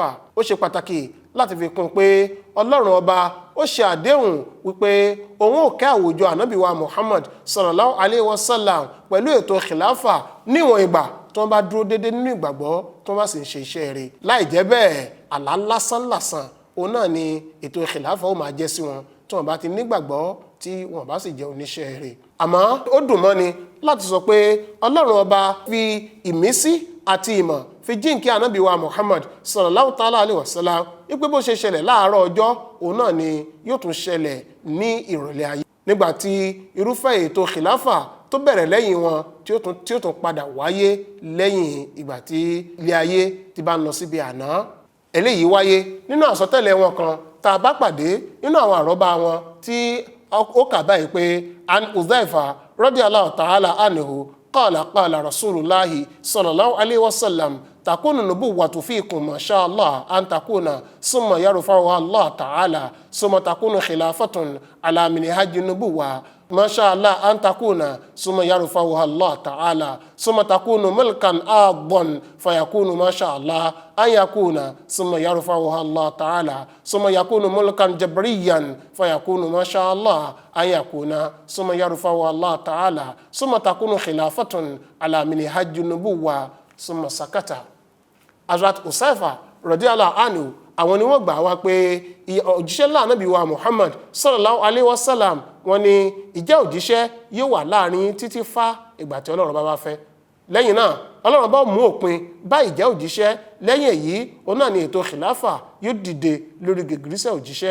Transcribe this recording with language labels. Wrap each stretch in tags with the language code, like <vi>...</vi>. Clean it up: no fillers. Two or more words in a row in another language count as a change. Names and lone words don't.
<yo>Ó ṣe pàtàkì láti fi kún pé ọlọ́run ọba ó ṣe àdéhùn wípé òun ò kẹ́ àwùjọ ànábì wa Muhammad</yo> <ar>صلى الله عليه وسلم</ar> <yo>pẹ̀lú ètò khilafa níwọ̀n ìgbà tó ń bá dúró déédéé nínú ìgbàgbọ́ tó ń bá sì ń ṣe iṣẹ́ rẹ̀. Láì jẹ́ bẹ́ẹ̀ àlá lásán òun náà ni ètò khilafa ó máa jẹ́ sí wọn tí wọ́n bá ti nígbàgbọ́ tí wọ́n bá sì jẹ́ oníṣẹ́ rẹ̀. Àmọ́ ó dùn mọ́ni láti sọ pé ọlọ́run ọba fi ìmísí àti ìmọ̀ fi jíǹkí ànábì wa Muhammad</yo> <ar>صلى الله تعالى عليه وسلم</ar> <yo>wípé bó ṣe ṣẹlẹ̀ láàárọ̀ ọjọ́ òun náà ni yóò tún ṣẹlẹ̀ ní ìrọ̀lẹ́ ayé, nígbàtí irúfẹ́ ètò khilafa tó bẹ̀rẹ̀ lẹ́yìn wọn tí ó tún padà wáyé lẹ́yìn ìgbà tí ilé ayé ti bá ń lọ síbi àná. Eléyìí wáyé nínú àsọtẹ́lẹ̀ wọn kan tá a bá pàdé nínú àwọn àrọ́bá wọn tí ó kà báyìí pé</yo> <ar>عن حذيفة رضي الله تعالى عنه قال رسول الله صلى الله عليه وسلم تكون النبوة فيكم ما شاء الله أن تكون ثم يرفعها الله تعالى ثم تكون خلافة على منهاج النبوة ما شاء الله أن تكون ثم يرفعها الله تعالى ثم تكون ملكا أعظا فيكون ما شاء الله أن يكون ثم يرفعها الله تعالى ثم يكون ملكا جبريا فيكون ما شاء الله أن يكون ثم يرفعها الله تعالى ثم تكون خلافة على منهج النبوة ثم سكت.</ar> <yo>Hazrat Uzaifa</yo> <ar>رضي الله عنه</ar> <yo>àwọn ni wọ́n gbà wá pé òjíṣẹ́ ńlá Ànábì wa Muhammad</yo> <ar>صلى الله عليه وسلم</ar> <yo>wọ́n ní ìjẹ́ òjíṣẹ́ yóò wà láàrin títí fá ìgbà tí Ọlọ́run bá fẹ́. Lẹ́yìn náà Ọlọ́run bá mú òpin bá ìjẹ́ òjíṣẹ́. Lẹ́yìn èyí òun náà ni ètò khilafa yóò dìde lórí gìgírísẹ̀ òjíṣẹ́.</yo>